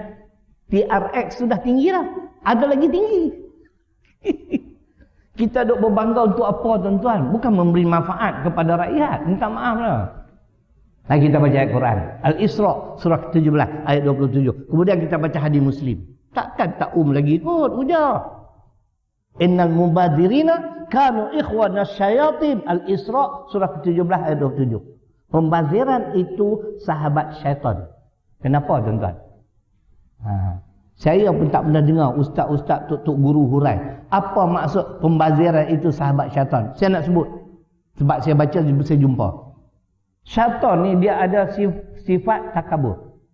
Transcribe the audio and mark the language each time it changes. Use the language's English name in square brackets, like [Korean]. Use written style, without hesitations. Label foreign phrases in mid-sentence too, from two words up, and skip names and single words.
[Malay] TRX sudah tinggi lah. Ada lagi tinggi. Kita duk berbangga untuk apa tuan-tuan? Bukan memberi manfaat kepada rakyat. Minta maaf lah. Lagi kita baca ayat Quran. Al-Isra surah 17 ayat 27. Kemudian kita baca hadis Muslim. Takkan tak lagi kot ujar. [Arabic] إن المبذرين كانوا إخوان الشياطين. [Malay] Al-Isra surah 17 ayat 27. Pembaziran itu sahabat syaitan. Kenapa tuan-tuan? Saya pun tak pernah dengar ustaz-ustaz tok guru hurai. Apa maksud pembaziran itu sahabat syaitan? Saya nak sebut. Sebab saya baca, saya jumpa. Syaitan ni dia ada sifat takabur.